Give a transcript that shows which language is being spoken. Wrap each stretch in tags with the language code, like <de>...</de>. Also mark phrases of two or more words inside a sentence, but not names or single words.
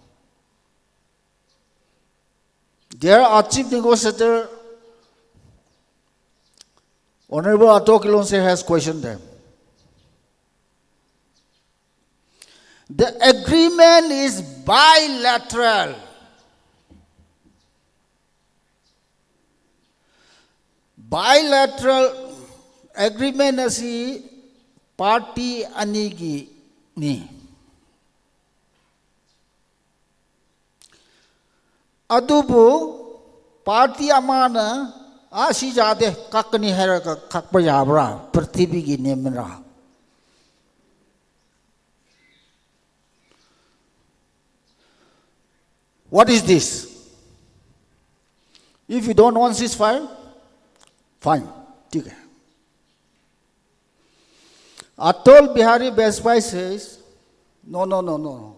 <en>There, our chief negotiator, Honorable Ato Kilonse, has questioned them. The agreement is bilateral. Bilateral agreement</en> <mni>asi party anigi ni. Adubu party amana asi jade kakni hera kakpa yabra prithvi gi nemra.</mni> <en>What is this? If you don't want ceasefire, fine. Okay. Atal Bihari Bajpai says, no.</en>